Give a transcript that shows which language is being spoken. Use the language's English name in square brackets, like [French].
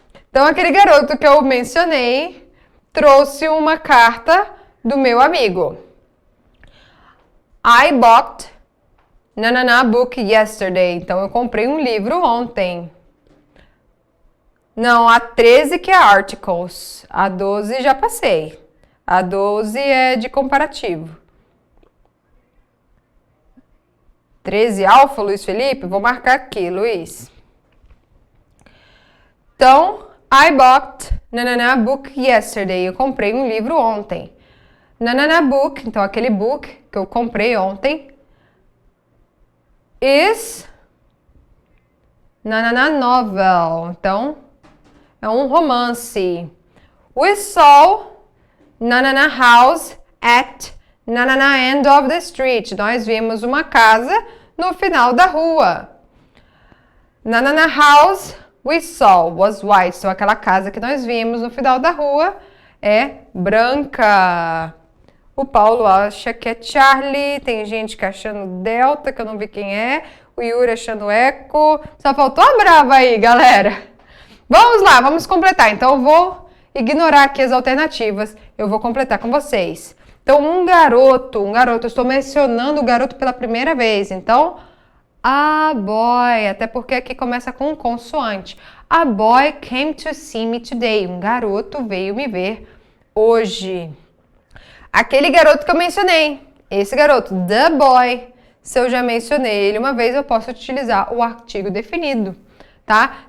[Portuguese] Então, aquele garoto que eu mencionei trouxe uma carta do meu amigo. [English] I bought nanana book yesterday. [Portuguese] Então, eu comprei um livro ontem. Não, a 13 que é articles. A 12 já passei. A 12 é de comparativo. 13 alfa, Luiz Felipe? Vou marcar aqui, Luiz. [English] Então, I bought nanana book yesterday. [Portuguese] Eu comprei um livro ontem. Nanana book, então aquele book que eu comprei ontem, [English] is nanana novel. [Portuguese] Então, é um romance. [English] We saw nanana house at nanana end of the street. [Portuguese] Nós vimos uma casa no final da rua. [English] Nanana house we saw was white. [Portuguese] Então, aquela casa que nós vimos no final da rua é branca. O Paulo acha que é Charlie. Tem gente que achando Delta, que eu não vi quem é. O Yuri achando Eco. Só faltou a Brava aí, galera. Vamos lá, vamos completar. Então, eu vou ignorar aqui as alternativas. Eu vou completar com vocês. Então, um garoto, eu estou mencionando o garoto pela primeira vez. Então, a boy, até porque aqui começa com consoante. [English] A boy came to see me today. [Portuguese] Um garoto veio me ver hoje. Aquele garoto que eu mencionei, esse garoto, [English] the boy, [Portuguese] se eu já mencionei ele uma vez, eu posso utilizar o artigo definido, tá?